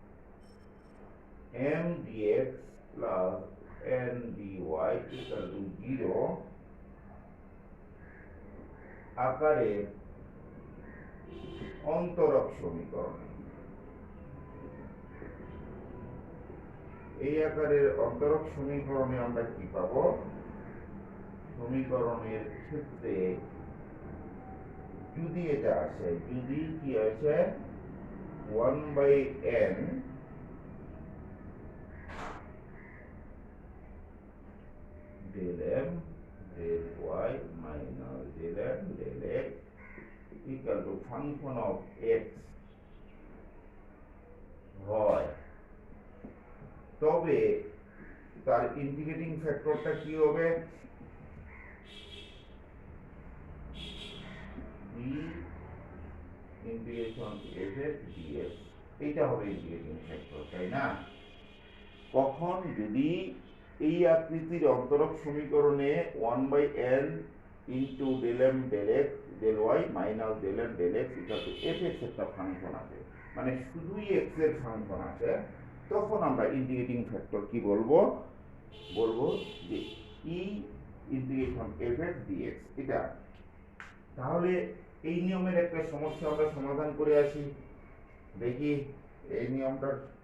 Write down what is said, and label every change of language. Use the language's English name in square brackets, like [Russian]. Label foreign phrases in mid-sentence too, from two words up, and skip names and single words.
[English] m dx plus n dy equal to 0 [Bangla] আকারে অন্তরক সমীকরণ এই আকারের অন্তরক সমীকরণে আমরা কি পাবো সমীকরণের ক্ষেত্রে যদি এটা আসে যদি কি আসে [English] 1/n del m del y minus del n del x equal to function of x [Bangla] হয় তবে তার ইন্টিগ্রেটিং ফ্যাক্টরটা কি হবে d ইন্টিগ্রেশন f dx এটা হবে [English] integrating factor [Bangla] তাই না কখন যদি এই আকৃতির অন্তরক সমীকরণে [English] 1/n into del m del x del y minus del n del x equal to fx [Bangla] একটা ফাংশন আছে মানে শুধুই x এর ফাংশন আছে তখন আমরা [English] integrating factor [Bangla] কি বলবো যে e ইন্টিগ্রেশন fx dx এটা তাহলে এই নিয়মের একটা সমস্যা আমরা সমাধান করে আসি দেখি এই নিয়মটার